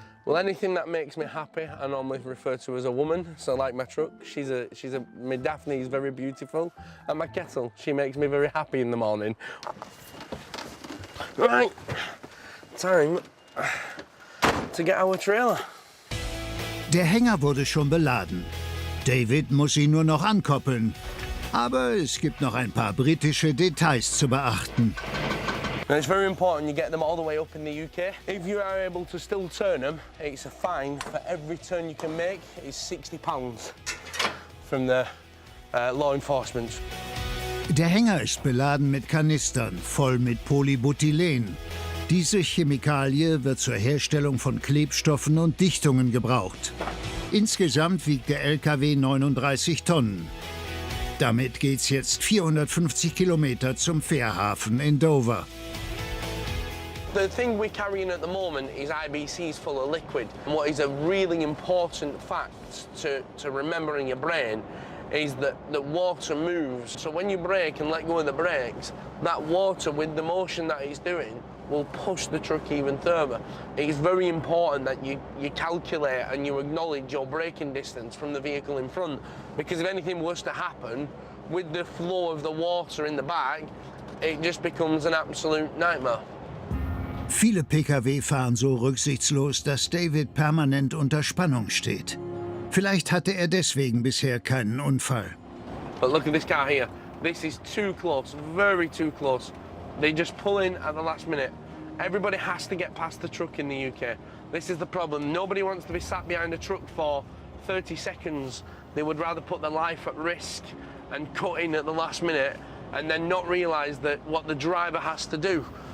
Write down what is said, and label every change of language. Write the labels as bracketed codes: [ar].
[en] Well, anything that makes me happy, I normally refer to as a woman. So like my truck, my Daphne is very beautiful. And my kettle, she makes me very happy in the morning. Right, time to get our trailer. [de] Der Hänger wurde schon beladen. David muss ihn nur noch ankoppeln. Aber es gibt noch ein paar britische Details zu beachten. [en] And it's very important you get them all the way up in the UK. If you are able to still turn them, it's a fine for every turn you can make. It's £60 from the law enforcement. [de] Der Hänger ist beladen mit Kanistern, voll mit Polybutylen. Diese Chemikalie wird zur Herstellung von Klebstoffen und Dichtungen gebraucht. Insgesamt wiegt der LKW 39 Tonnen. Damit geht's jetzt 450 Kilometer zum Fährhafen in Dover. [en] The thing we're carrying at the moment is IBCs full of liquid. And what is a really important fact to remember in your brain is that water moves. So when you brake and let go of the brakes, that water, with the motion that it's doing, will push the truck even further. It's very important that you calculate and you acknowledge your braking distance from the vehicle in front, because if anything was to happen, with the flow of the water in the back, it just becomes an absolute nightmare. [de] Viele Pkw fahren so rücksichtslos, dass David permanent unter Spannung steht. Vielleicht hatte er deswegen bisher keinen Unfall. [en] But look at this car here. This is too close, very too close. They just pull in at the last minute. Everybody has to get past the truck in the UK. This is the problem. Nobody wants to be sat behind a truck for 30 seconds. They would rather put their life at risk and cut in at the last minute and then not realise that what the driver has to do.